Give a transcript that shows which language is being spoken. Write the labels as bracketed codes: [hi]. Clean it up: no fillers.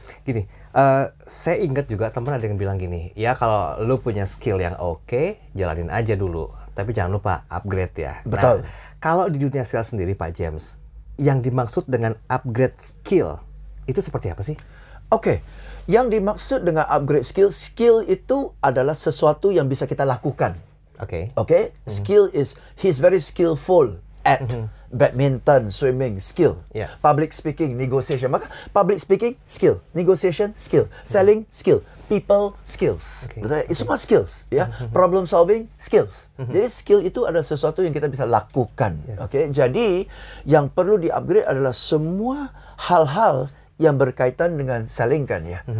[id] Gini, saya ingat juga teman ada yang bilang gini, ya kalau lu punya skill yang oke, jalanin aja dulu. Tapi jangan lupa upgrade ya. Betul. Nah, kalau di dunia sales sendiri Pak James, yang dimaksud dengan upgrade skill, itu seperti apa sih? Yang dimaksud dengan upgrade skill itu adalah sesuatu yang bisa kita lakukan. [en] Skill is, he's very skillful at badminton, swimming, skill. Public speaking, negotiation. [id] Maka [en] public speaking, skill. Negotiation, skill. Selling, skill. People, skills. [id] Itu semua skills. Ya. [en] Problem solving, skills. [id] Jadi skill itu adalah sesuatu yang kita bisa lakukan. Jadi yang perlu di-upgrade adalah semua hal-hal yang berkaitan dengan selling kan ya.